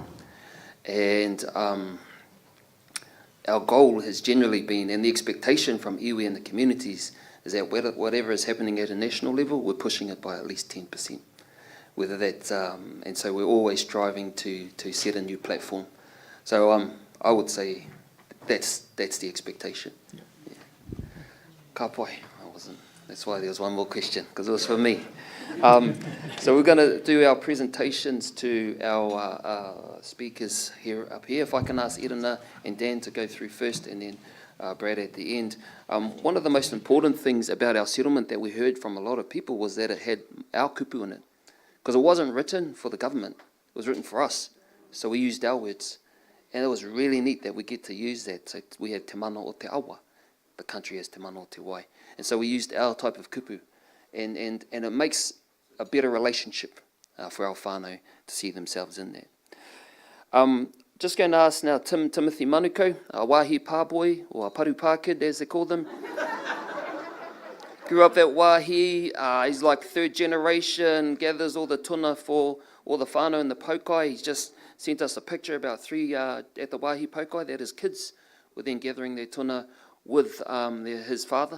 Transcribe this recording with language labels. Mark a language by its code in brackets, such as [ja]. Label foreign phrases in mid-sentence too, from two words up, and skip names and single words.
[en] And our goal has generally been, and the expectation from iwi and the communities, is that whatever is happening at a national level, we're pushing it by at least 10%. Whether that's, and so we're always striving to set a new platform. So I would say that's the expectation. Yeah. [mi] Ka pai, [en] I wasn't. That's why there was one more question, because it was for me. So we're going to do our presentations to our speakers up here. If I can ask Irina and Dan to go through first, and then Brad at the end. One of the most important things about our settlement that we heard from a lot of people was that it had our kupu in it. Because it wasn't written for the government, it was written for us. So we used our words. And it was really neat that we get to use that. So we have [mi] te mana o te awa, [en] the country has [mi] te mana o te wai. [en] And so we used our type of kupu. And it makes a better relationship for our whānau to see themselves in that. Just going to ask now Timothy Manuko, a wāhi pāboi, or a paru pākid as they call them. Grew up at Wāhi, he's like third generation, gathers all the tuna for all the whānau in the Paukai. He's just sent us a picture about 3 at the Wāhi Paukai that his kids were then gathering their tuna with his father.